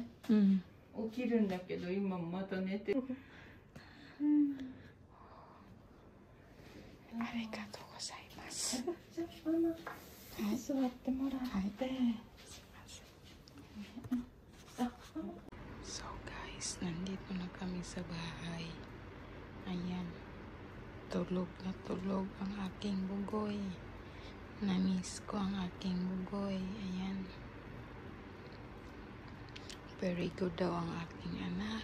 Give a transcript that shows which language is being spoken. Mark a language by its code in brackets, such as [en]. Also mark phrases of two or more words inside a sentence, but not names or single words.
[ja] うん。起きるんだけど今また寝てる。ありがとうございます。じゃあママ、座ってもらって。すいません。 [en] So guys, [tl] nandito na kami sa bahay. Ayan. Tulog na tulog ang aking bugoy. Na-miss ko ang aking bugoy. Ayan. [en] Very good [tl] daw ang aking anak.